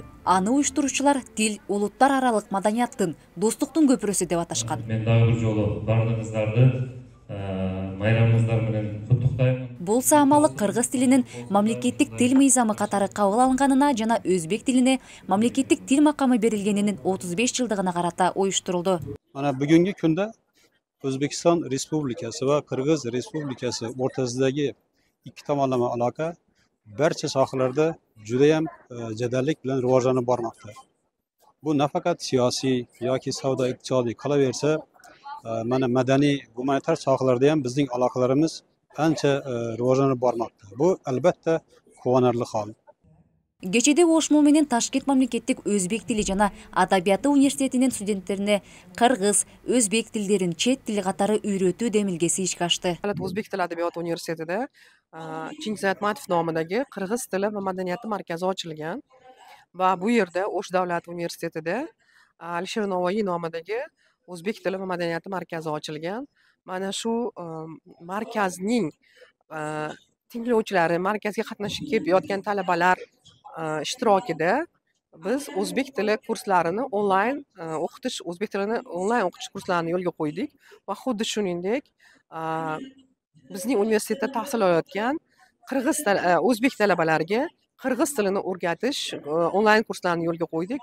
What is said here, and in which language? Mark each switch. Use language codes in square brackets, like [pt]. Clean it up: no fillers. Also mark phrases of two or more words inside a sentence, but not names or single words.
[ky] Аны уюштуруучулар тил, улуттар аралык маданияттын, достуктун көпүрөсү деп аташкан. Мен дагы бир жолу бардыгыңыздарды майрамыңыздар менен куттуктайм. Бул саамалык кыргыз тилинин мамлекеттик тил мыйзамы катары кабыл алынганына жана өзбек тилине мамлекеттик тил макамы берилгенинин 35 жылдыгына карата уюштурулду. [uz] Ana bugünkü kunda Özbekistan Respublikası ve Kırgız Respublikası ortasındaki iki tomonlama aloqa barcha sohalarda judayam jadallik bilan rivojlanib bormoqda. Bu nafaqat siyosiy yoki savdo iqtisodiy qolaversa, mana madaniy, gumanitar sohalarda ham bizning aloqalarimiz ancha rivojlanib bormoqda. Bu albatta quvonarli hol. [ky] Кечеде Ошму менен Ташкент мамлекеттик өзбек тили жана адабияты университетинин студенттерине кыргыз, өзбек тилдерин чет тили катары үйрөтүү демилгеси ишке ашты. [uz] O'zbek tili adabiyoti universitetida Chingiz Aytmatov nomidagi Qirg'iz tili va madaniyati markazi ochilgan va bu yerda O'sh davlat universitetida Alisher Navoiy nomidagi O'zbek tili va madaniyati markazi ochilgan. Mana shu markazning tinglovchilari, markazga qatnashib kelayotgan talabalar ishtirokida biz o'zbek tili kurslarini onlayn o'qitish, o'zbek tilini onlayn o'qitish kurslarini yo'lga qo'ydik va xuddi shuningdek bizning universitetda tahsil olayotgan o'zbek talabalariga qirg'iz tilini o'rgatish onlayn kurslarini yo'lga qo'ydik.